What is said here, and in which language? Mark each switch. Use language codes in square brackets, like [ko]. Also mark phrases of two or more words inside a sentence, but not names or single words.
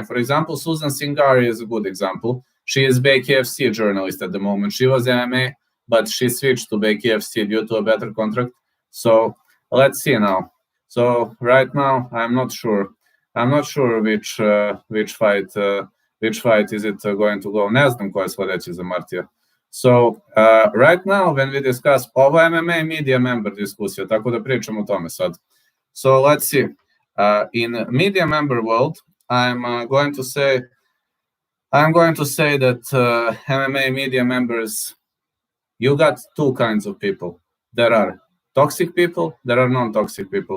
[en] For example, Susan Singari is a good example. She is BKFC journalist at the moment. She was MMA, but she switched to BKFC due to a better contract. So let's see now. So right now, I'm not sure. I'm not sure which fight is it going to go. [sr] Ne znam koja sledeća za Martija. [en] So right now, when we discuss, [sr] ovo je [en] MMA media member [sr] diskusija, tako da pričam o tome sad. [en] So let's see. In media member world, I'm going to say that MMA media members, you got two kinds of people. There are toxic people, there are non-toxic people.